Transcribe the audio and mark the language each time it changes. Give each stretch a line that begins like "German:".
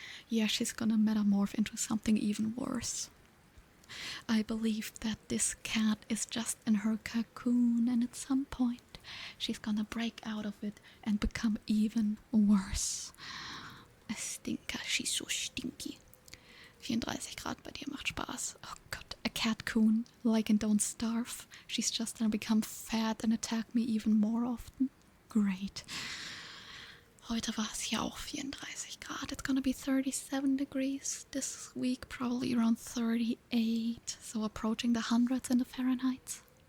English: Yeah, she's gonna metamorph into something even worse. I believe that this cat is just in her cocoon, and at some point she's gonna break out of it and become even worse. A stinker, she's so stinky.
German: 34 Grad bei dir macht Spaß. Oh Gott,
English: a cat coon, like in Don't Starve. She's just gonna become fat and attack me even more often. Great.
German: Heute war es hier auch 34 Grad.
English: It's gonna be 37 degrees this week, probably around 38. So approaching the hundreds in the Fahrenheit.